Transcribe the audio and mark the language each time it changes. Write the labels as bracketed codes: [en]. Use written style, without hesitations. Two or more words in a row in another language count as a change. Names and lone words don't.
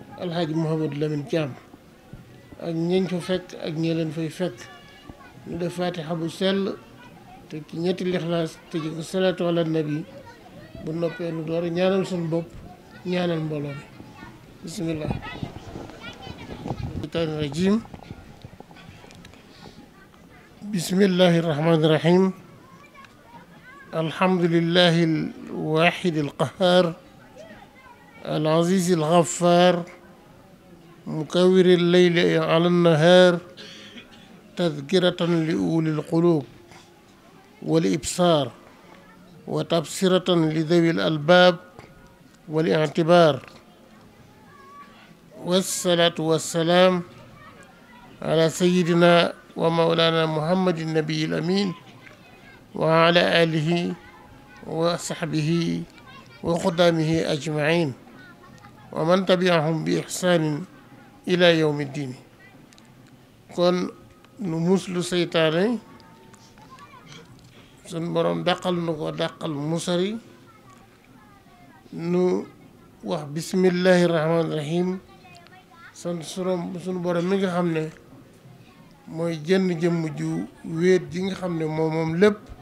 [wo] alxaaji Mouhamadou Lamine Thiam ak ñeñ fa fekk ak ñi leen fay fekk ñu def fatiha bu sell te ci ñetti lixlaas te ji ko [ar] صلاة على النبي [wo] bu noppee nu door a ñaanal suñu bopp ñaanal mbooloo mi [ar] بسم الله الشيطان الرجيم بسم الله الرحمن الرحيم الحمد لله الواحد القهار العزيز الغفار مكور الليل على النهار تذكرة لأولي القلوب والإبصار وتبصرة لذوي الألباب والاعتبار والصلاة والسلام على سيدنا ومولانا محمد النبي الأمين وعلى آله وصحبه وخدامه أجمعين ومن تبعهم بإحسان إلى يوم الدين [wo] kon nu muslu seytaane sun borom dàqal nu ko dàqal musari nu wax [ar] بسم الله الرحمن الرحيم [wo] sunu borom mi nga xam ne mooy jënn jëmm ju wéet ji nga xam ne moom lépp